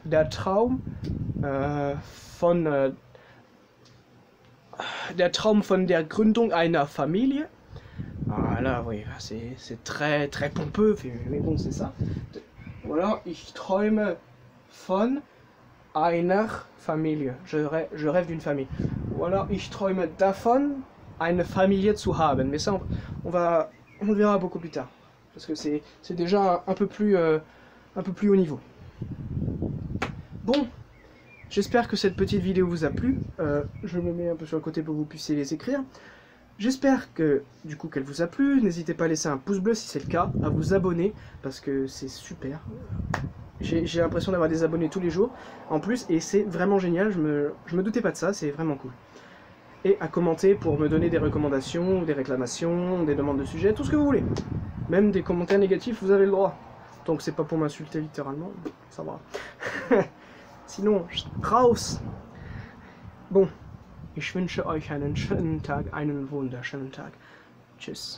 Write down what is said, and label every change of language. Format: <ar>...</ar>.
<de>Der Traum von der Traum von der Gründung einer Familie.</de> <fr>Voilà, oui, c'est très très pompeux, mais bon, c'est ça.</fr> <de>Voilà, ich träume von einer Familie.</de> <fr>Je rêve d'une famille.</fr> <de>Voilà, ich träume davon, eine Familie zu haben.</de> <fr>Mais ça, on le verra beaucoup plus tard. Parce que c'est déjà un peu plus haut niveau. Bon, j'espère que cette petite vidéo vous a plu. Je me mets un peu sur le côté pour que vous puissiez les écrire. J'espère que du coup qu'elle vous a plu. N'hésitez pas à laisser un pouce bleu si c'est le cas, à vous abonner parce que c'est super. J'ai l'impression d'avoir des abonnés tous les jours en plus et c'est vraiment génial. Je me doutais pas de ça, c'est vraiment cool. Et à commenter pour me donner des recommandations, des réclamations, des demandes de sujets, tout ce que vous voulez. Même des commentaires négatifs, vous avez le droit. Donc c'est pas pour m'insulter littéralement, ça va. Sinon,</fr> <de>raus! Bon, ich wünsche euch einen schönen Tag, einen wunderschönen Tag. Tschüss.</de>